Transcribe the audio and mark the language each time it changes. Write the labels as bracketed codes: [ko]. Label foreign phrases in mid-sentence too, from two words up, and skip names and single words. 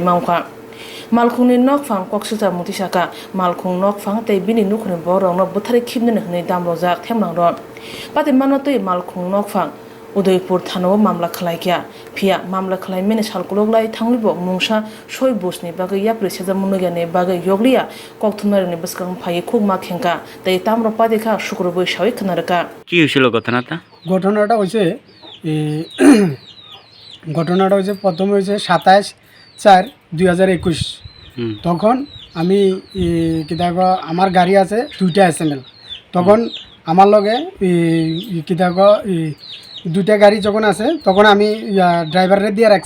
[trp] मावखा मालखुंनि नकफां कक्सुजा मुतिसाका मालखुं नकफां तै बिनि नुखुनि बरंनो बुथारै खिबनो हनै दामरजाक थेमलां र पाते मानतै मालखुं नकफां उदयपुर थानाव मामला खालायखिया फिया मामला खालायमेनि सालकुलगलाय थांलिबो मुंसा सय बुसनि बागै याप्रि सेजामुनगियानि बागै यगलिया कक्थुमारिनि बसकां फायै खुगमा खेंका तै ताम्र पादेखा शुक्रबै सावै खनारका [bn] কি হয়েছিল ঘটনাটা? ঘটনাটা হয়েছে প্রথম হয়েছে 27/4/2021। তখন আমি কিতাব আমার গাড়ি আছে 2টা SML, তখন আমার লগে কিতাব 2টা গাড়ি যখন আছে তখন আমি ড্রাইভারে দিয়ে রাখছি।